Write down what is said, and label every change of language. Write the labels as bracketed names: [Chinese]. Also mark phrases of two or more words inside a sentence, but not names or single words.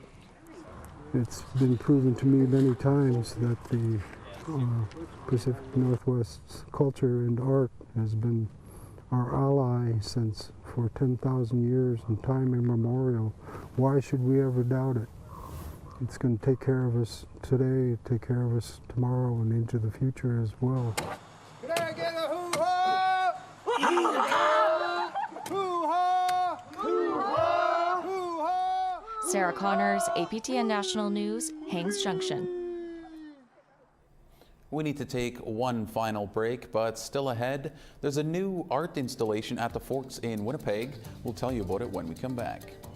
[English] It's been proven to me many times that the Pacific Northwest's culture and art has been our ally since for 10,000 years and time immemorial. Why should we ever doubt it? It's going to take care of us today, take care of us tomorrow, and into the future as well. Can I get a hoo-ha? Hoo-ha! Hoo-ha! Hoo-ha! Hoo-ha! Sarah Connors, APTN National News, Haines Junction. We need to take one final break, but still ahead, there's a new art installation at the Forks in Winnipeg. We'll tell you about it when we come back.